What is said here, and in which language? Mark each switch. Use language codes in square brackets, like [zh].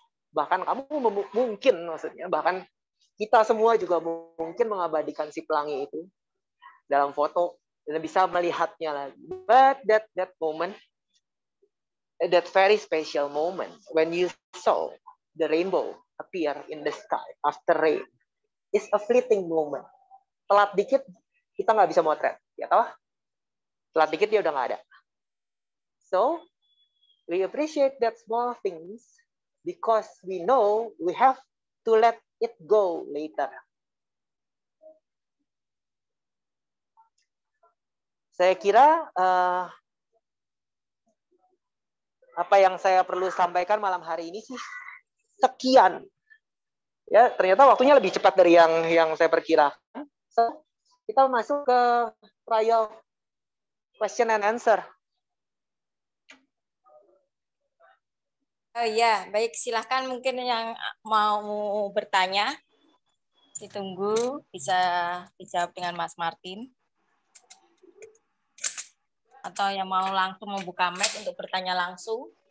[id] Bahkan kamu mungkin, maksudnya, bahkan kita semua juga mungkin mengabadikan si pelangi itu dalam foto dan bisa melihatnya lagi. [en] But that moment, that very special moment when you saw the rainbow appear in the sky after rain is a fleeting moment. [id] Telat dikit kita nggak bisa motret, ya toh? Telat dikit dia udah nggak ada. [en] So we appreciate that small things because we know we have to let it go later. [id] Saya kira apa yang saya perlu sampaikan malam hari ini sih sekian. Ya, ternyata waktunya lebih cepat dari yang saya perkirakan. So, kita masuk ke [en] trial question and answer. [id] Oh ya, baik, silahkan mungkin yang mau bertanya ditunggu, bisa dijawab dengan Mas Martin. Atau yang mau langsung membuka mic untuk bertanya langsung.